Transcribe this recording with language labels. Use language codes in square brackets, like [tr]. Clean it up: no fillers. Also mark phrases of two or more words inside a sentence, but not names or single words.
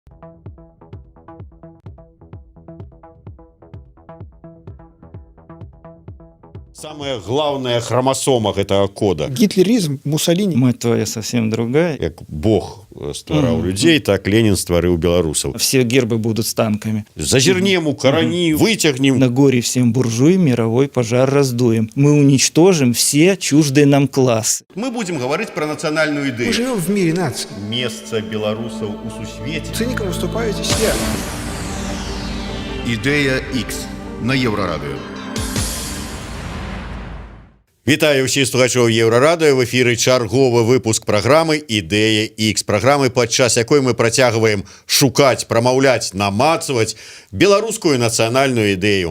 [ru] Самая главная хромосома гэтага кода. [be] Гітлерізм, Мусаліні. [ru] Мать твоя совсем другая. [be] Як Бог ствараў людзей, так Ленін стварыў беларусаў. [ru] Все гербы будут с танками. [be] Зазернем, укарані, вытягнем. [ru] На горе всем буржуй мировой пожар раздуем. Мы уничтожим все чуждые нам классы. Мы будем говорить про национальную Мы идею. живем в мире наций. Место белорусов у сусвете. Циником выступаете все. [uk] Ідея X на Єврорадіо. [be] Вітаю ўсіх слухачоў Еўрарадыё, в эфіры чарговы выпуск праграмы «Ідэя X», праграмы, падчас якой мы працягваем шукаць, прамаўляць, намацваць беларускую нацыянальную ідэю.